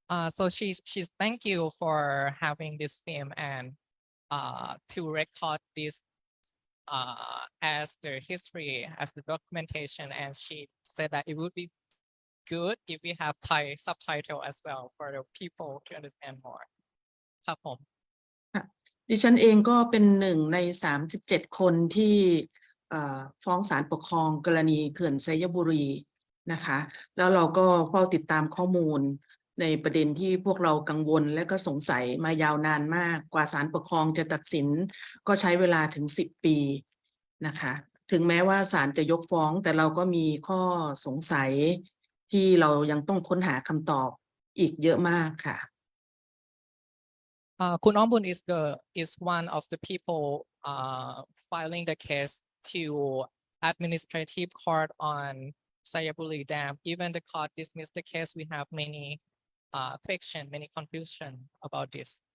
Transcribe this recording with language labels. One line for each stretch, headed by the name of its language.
English: So she's thank you for having this film and to record this as the history, as the documentation, and she said that it would be good if we have Thai subtitle as well for the people to understand more.
Thai: ครับผม ดิฉันเองก็เป็นหนึ่งใน37คนที่ฟ้องศาลปกครองกรณีเขื่อนไซยบุรีนะคะแล้วเราก็เฝ้าติดตามข้อมูล ในประเด็นที่พวกเรากังวลและก็สงสัยมายาวนานมากกว่าศาลปกครองจะตัดสินก็ใช้เวลาถึง10 ปีนะคะถึงแม้ว่าศาลจะยกฟ้องแต่เราก็มีข้อสงสัยที่เรายังต้องค้นหาคำตอบอีกเยอะมากค่ะ
English: Kun Ombun is one of the people filing the case to administrative court on Xayaburi Dam. Even the court dismissed the case. We have many question, many confusion about this.